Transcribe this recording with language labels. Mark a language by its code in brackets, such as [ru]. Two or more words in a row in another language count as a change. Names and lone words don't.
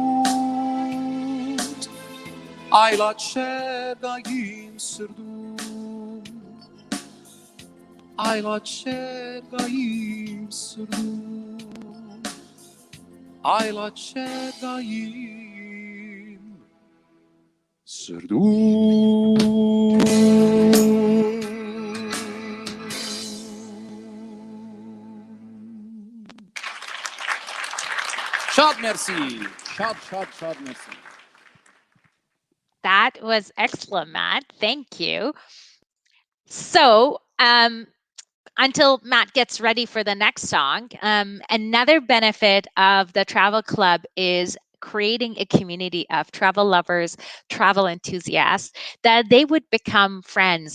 [hy] մութ Այլաչեր գա իմ սրդում Այլաչեր գա իմ սրդում Այլաչեր գա իմ սրդում Շատ մերսի, շատ մերսի [en] That was excellent, Matt. Thank you. So, until Matt gets ready for the next song, another benefit of the Travel Club is creating a community of travel lovers, travel enthusiasts, that they would become friends.